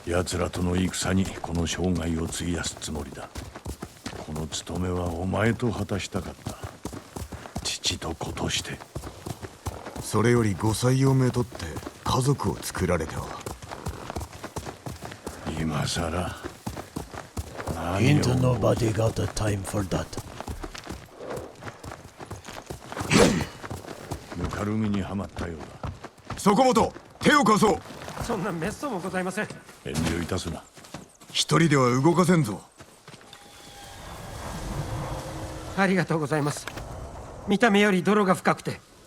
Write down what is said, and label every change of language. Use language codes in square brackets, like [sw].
[ja] 奴らとの戦にこの生涯を費やすつもりだ。この務めはお前と果たしたかった。父と子として。それよりご採用めとって家族を作られては。今さら。 [en] Ain't nobody got the time for that. [ja] ぬかるみにはまったようだ。そこもと手を貸そう。そんなめっそうもございません。遠慮いたすな。一人では動かせんぞ。ありがとうございます。見た目より泥が深くて。